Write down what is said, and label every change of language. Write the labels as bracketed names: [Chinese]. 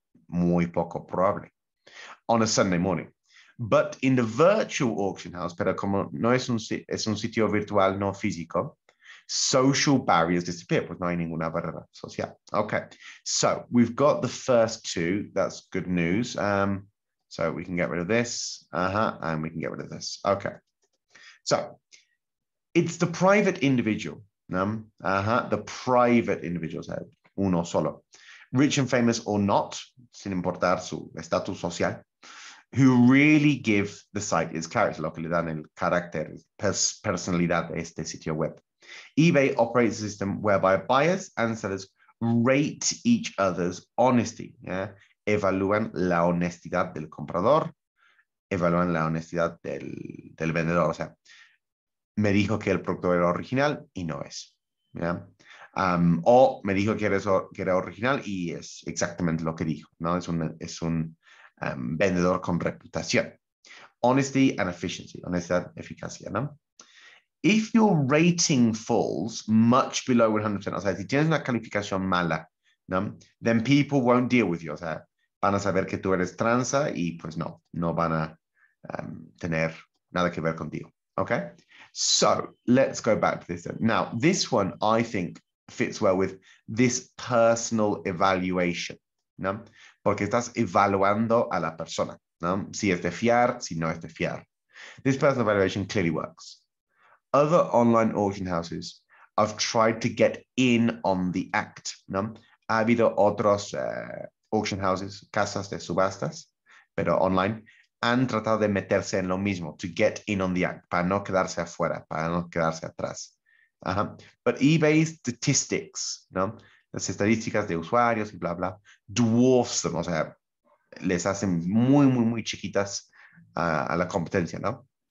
[Spanish] muy poco probable. [English] On a Sunday morning. But in the virtual auction house, [Spanish] pero como no es un sitio virtual no físico, [English] social barriers disappear, [Spanish] pues no hay ninguna barrera social. [English] Okay, so we've got the first two. That's good news. So we can get rid of this, and we can get rid of this. Okay, so it's the private individual, the private individual, [Spanish] uno solo, [English] rich and famous or not, [Spanish] sin importar su estatus social, [English] who really give the site its character, [Spanish] lo que le dan el carácter, personalidad de este sitio web. [English] eBay operates a system whereby buyers and sellers rate each other's honesty. Yeah? [Spanish] Evalúan la honestidad del comprador, evalúan la honestidad del vendedor. O sea, me dijo que el producto era original y no es. ¿Ya? O me dijo que era original y es exactamente lo que dijo. ¿No? Es un vendedor con reputación. [English] Honesty and efficiency. [Spanish] Honestidad, eficacia. ¿No? [English] If your rating falls much below 100%, [Spanish] o sea, si tienes una calificación mala, ¿no? [English] Then people won't deal with you. [Spanish] O sea, van a saber que tú eres tranza y pues no van a tener nada que ver contigo. [English] Okay? So let's go back to this. Now, this one I think fits well with this personal evaluation, ¿no? [Spanish] Porque estás evaluando a la persona, ¿no? Si es de fiar, si no es de fiar. [English] This personal evaluation clearly works. Other online auction houses have tried to get in on the act, ¿no? [Spanish] Ha habido otros auction houses, casas de subastas, pero online, han tratado de meterse en lo mismo, to get in on the act, para no quedarse afuera, para no quedarse atrás. [English] But eBay's statistics, [Spanish] ¿no? Las estadísticas de usuarios y bla, bla, [English] dwarfs them, [Spanish] o sea, les hacen muy, muy, muy chiquitas a la competencia, ¿no?